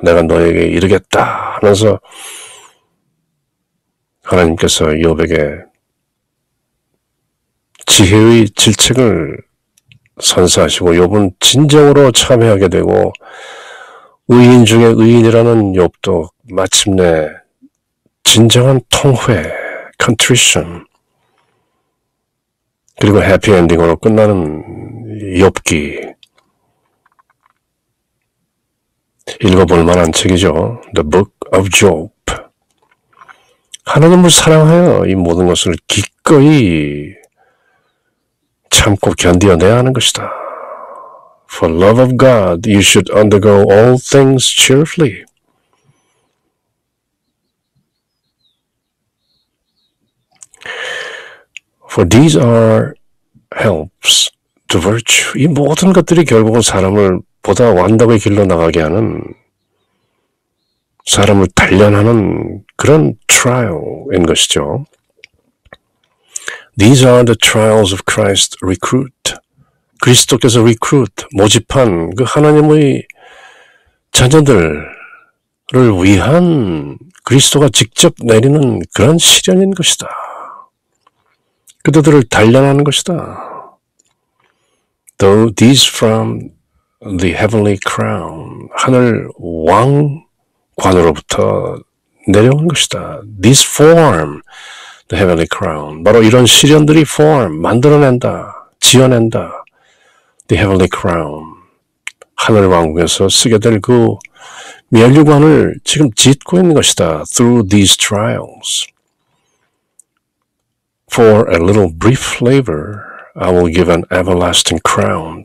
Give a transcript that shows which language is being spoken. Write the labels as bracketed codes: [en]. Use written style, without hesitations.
[ko] 내가 너에게 이르겠다 하면서 하나님께서 욥에게 지혜의 질책을 선사하시고 욥은 진정으로 참회하게 되고 의인 중에 의인이라는 욥도 마침내 진정한 통회, contrition, 그리고 해피엔딩으로 끝나는 욥기. 읽어볼 만한 책이죠. The Book of Job. 하나님을 사랑하여 이 모든 것을 기꺼이 참고 견디어내야 하는 것이다. [en] For love of God, you should undergo all things cheerfully. For these are helps to virtue. [ko] 이 모든 것들이 결국은 사람을 보다 완덕의 길로 나가게 하는, 사람을 단련하는 그런 trial인 것이죠. [en] These are the trials of Christ recruit. [ko] 그리스도께서 recruit, 모집한 그 하나님의 자녀들을 위한 그리스도가 직접 내리는 그런 시련인 것이다. 그들을 단련하는 것이다. [en] Though these from the heavenly crown, [ko] 하늘 왕관으로부터 내려온 것이다. [en] These form the heavenly crown. [ko] 바로 이런 시련들이 form, 만들어낸다, 지어낸다. [en] The heavenly crown. [ko] 하늘 왕국에서 쓰게 될 그 면류관을 지금 짓고 있는 것이다. [en] Through these trials. For a little brief flavor, I will give an everlasting crown.